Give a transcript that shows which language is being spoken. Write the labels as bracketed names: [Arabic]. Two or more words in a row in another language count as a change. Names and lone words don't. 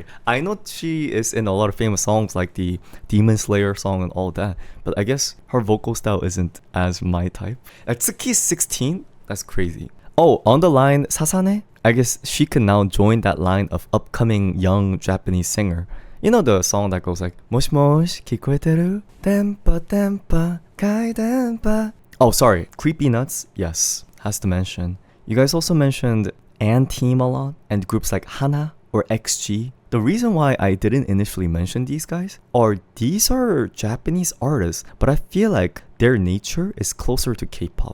[English] I know she is in a lot of famous songs like the Demon Slayer song and all that, but I guess her vocal style isn't as my type. Like Tsuki's 16? That's crazy. Oh, on the line, Sasane? I guess she can now join that line of upcoming young Japanese singer. You know the song that goes like [Japanese] もしもし聞こえてる [English] Tempa tempa kai tempa. Oh, sorry. Creepy Nuts? Yes, has to mention. You guys also mentioned Team a lot and groups like Hana or XG. The reason why I didn't initially mention these guys are these are Japanese artists, but I feel like their nature is closer to K-pop.